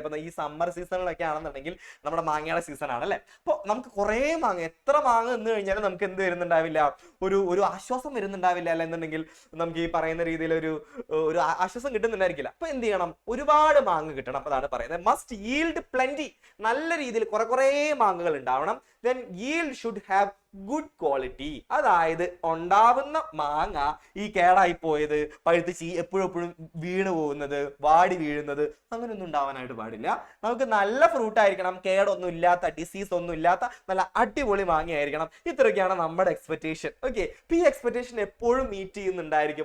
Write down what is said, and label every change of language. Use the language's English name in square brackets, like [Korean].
[Malayalam] ഇപ്പൊ ഈ സമ്മർ സീസണിലൊക്കെ ആണെന്നുണ്ടെങ്കിൽ നമ്മുടെ മാങ്ങയുടെ സീസൺ ആണല്ലേ. അപ്പോൾ നമുക്ക് കുറേ മാങ്ങ, എത്ര മാങ്ങ എന്ന് കഴിഞ്ഞാലും നമുക്ക് എന്ത് വരുന്നുണ്ടാവില്ല, ഒരു ആശ്വാസം വരുന്നുണ്ടാവില്ല. അല്ല എന്നുണ്ടെങ്കിൽ നമുക്ക് ഈ പറയുന്ന രീതിയിൽ ഒരു ആശ്വാസം കിട്ടുന്നുണ്ടായിരിക്കില്ല. അപ്പൊ എന്ത് ചെയ്യണം, ഒരുപാട് മാങ്ങ കിട്ടണം. അപ്പൊ അതാണ് പറയുന്നത് [English] Must yield plenty. [Malayalam] നല്ല രീതിയിൽ കുറേ മാങ്ങകൾ ഉണ്ടാവണം. [English] then yield should have good quality. [Malayalam] അതായത് ഉണ്ടാവുന്ന മാങ്ങ ഈ കേടായി പോയത്, പഴുത്ത് എപ്പോഴും വീണ് പോകുന്നത്, വാടി വീഴുന്നത്, അങ്ങനെയൊന്നും ഉണ്ടാവാനായിട്ട് പാടില്ല. നമുക്ക് നല്ല ഫ്രൂട്ട് ആയിരിക്കണം, കേടൊന്നും ഇല്ലാത്ത, ഡിസീസ് ഒന്നും ഇല്ലാത്ത നല്ല അടിപൊളി മാങ്ങയായിരിക്കണം. ഇത്രയൊക്കെയാണ് നമ്മുടെ എക്സ്പെക്ടേഷൻ. ഓക്കെ, ഈ എക്സ്പെക്ടേഷൻ എപ്പോഴും മീറ്റ് ചെയ്യുന്നുണ്ടായിരിക്കും.